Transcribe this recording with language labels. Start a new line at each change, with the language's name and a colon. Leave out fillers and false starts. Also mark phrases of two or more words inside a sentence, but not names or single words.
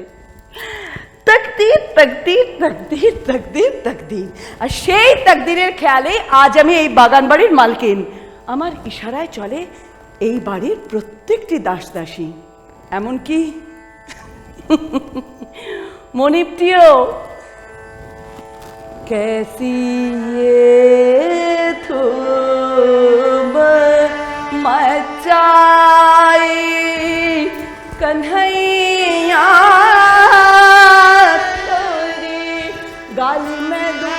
Bangla: তকদির তকদির তকদির তকদির তকদির, আর সেই তকদিরের খেয়ালে আজ আমি এই বাগান বাড়ির মালকিন। আমার ইশারায় চলে এই বাড়ির প্রত্যেকটি দাসদাসী, এমনকি মনিপটিও।
Hindi: कैसी ये धूम मचाई कन्हैया तोरी गाल में